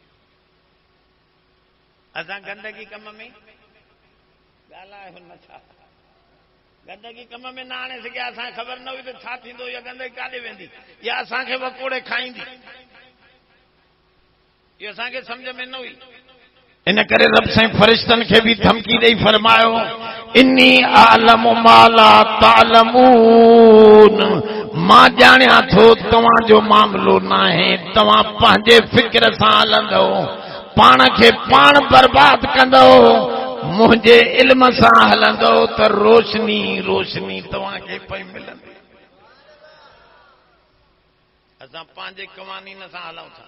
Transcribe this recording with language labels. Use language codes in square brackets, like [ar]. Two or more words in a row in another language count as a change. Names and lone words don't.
[sd] असां गंदगी कम में ॻाल्हायो नथा, गंदगी कम में न आणे सघिया। असांखे ख़बर न हुई त छा थींदो, या गंदगी काॾे वेंदी, या असांखे वकोड़े खाईंदी, इहो असांखे सम्झ में न हुई। इन करे रब साईं फ़रिश्तनि खे बि धमकी ॾेई फरमायो, [ar] إني أعلم ما لا تعلمون, [sd] मां ॼाणियां थो तव्हांजो मामलो न आहे, तव्हां पंहिंजे फिक्र सां हलंदो, पाण खे पाण बर्बाद कंदो, मुंहिंजे इल्म सां हलंदो त रोशनी रोशनी तव्हांखे पई मिलंदी। असां पंहिंजे क़वानीन सां हलूं था।